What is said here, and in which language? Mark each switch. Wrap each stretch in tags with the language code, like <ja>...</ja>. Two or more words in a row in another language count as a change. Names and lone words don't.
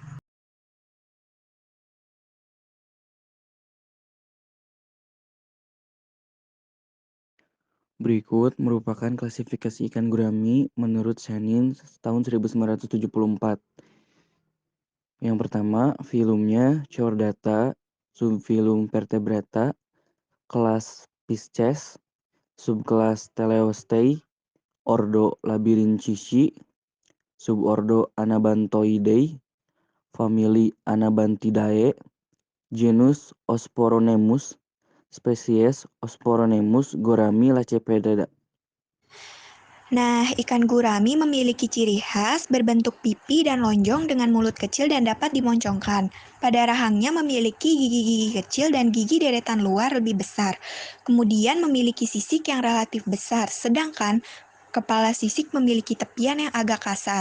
<id>Berikut merupakan klasifikasi ikan gurami menurut Shannon tahun 1974. Yang pertama, filumnya Chordata, subfilum Vertebrata, kelas Pisces, subkelas Teleostei, ordo Labyrinthici, subordo Anabanthoideae, famili Anabantidae, genus Osporonemus, spesies Osporonemus gorami lacepeda. Nah, ikan gurami memiliki ciri khas berbentuk pipi dan lonjong dengan mulut kecil dan dapat dimoncongkan. Pada rahangnya memiliki gigi-gigi kecil dan gigi deretan luar lebih besar. Kemudian memiliki sisik yang relatif besar, sedangkan kepala sisik memiliki tepian yang agak kasar.</id>